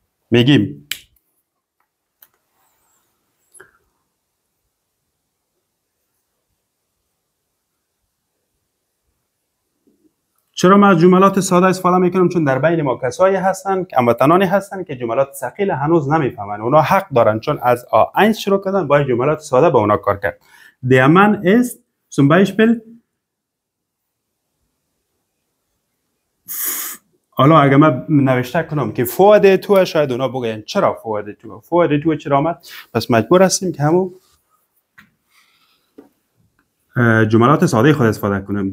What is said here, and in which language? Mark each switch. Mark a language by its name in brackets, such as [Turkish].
[Persian] میگیم چرا ما جملات ساده استفاده میکنم؟ چون در بین ما کسایی هستن که هموطنانی هستن که جملات ثقیل هنوز نمیفهمن. اونا حق دارن چون از A1 شروع کردن باید جملات ساده با اونا کار کرد. [German] Der Mann ist zum Beispiel. [Persian] حالا اگه من نوشته کنم که فواد تو، شاید اونا بگن چرا فواد تو چرا آمد؟ پس مجبور هستیم که همون جملات ساده خود استفاده کنم.